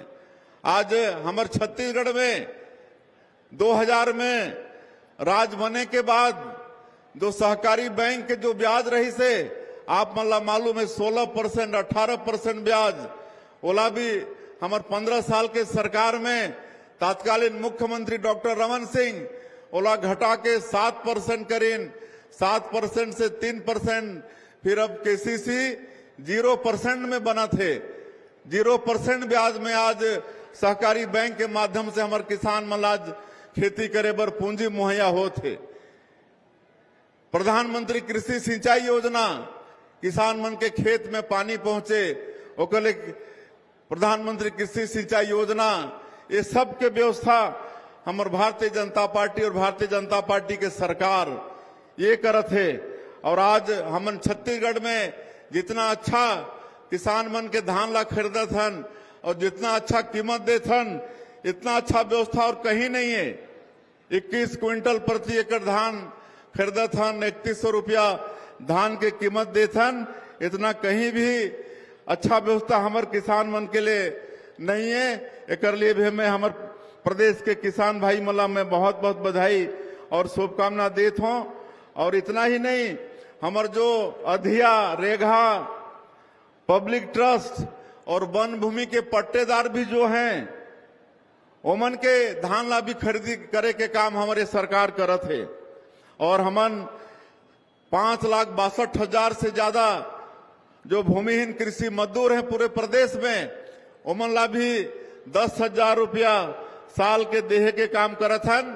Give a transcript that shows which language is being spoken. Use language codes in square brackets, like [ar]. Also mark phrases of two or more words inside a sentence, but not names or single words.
[hne] आज हमारे छत्तीसगढ़ में 2000 में राज बने के बाद जो सहकारी बैंक के जो ब्याज रही से आप मतलब मालूम है 16%, 18% ब्याज, ओला भी हमारे 15 साल के सरकार में तत्कालीन मुख्यमंत्री डॉक्टर रमन सिंह ओला घटा के 7% करीन, 7% से 3%, फिर अब केसीसी 0% में बना थे। 0% ब्याज में आज सहकारी बैंक के माध्यम से हमारे किसान मन आज खेती करे बर पूंजी मुहैया होते। प्रधानमंत्री कृषि सिंचाई योजना, किसान मन के खेत में पानी पहुंचे ओकर ले प्रधानमंत्री कृषि सिंचाई योजना, ये सब के व्यवस्था हमारे भारतीय जनता पार्टी और भारतीय जनता पार्टी के सरकार ये करत है। और आज हमन छत्तीसगढ़ में जितना अच्छा किसान मन के धान ला खरीदत हन और जितना अच्छा कीमत देत हन, इतना अच्छा व्यवस्था और कहीं नहीं है। 21 क्विंटल प्रति एकड़ धान खरीदत हन, 3100 रुपया धान के कीमत देत हन। इतना कहीं भी अच्छा व्यवस्था हमारे किसान मन के लिए नहीं है। एक लिए भी मैं हमारे प्रदेश के किसान भाई मला मैं बहुत बहुत बधाई और शुभकामना देत हूँ। और इतना ही नहीं, हमारे जो अधिया, रेगा, पब्लिक ट्रस्ट और वन भूमि के पट्टेदार भी जो हैं, ओमन के धान ला भी खरीदी करे के काम हमारे सरकार करत है। और हमन 5,62,000 से ज्यादा जो भूमिहीन कृषि मजदूर हैं पूरे प्रदेश में, ओमन ला भी 10,000 रुपया साल के देहे के काम करत हन।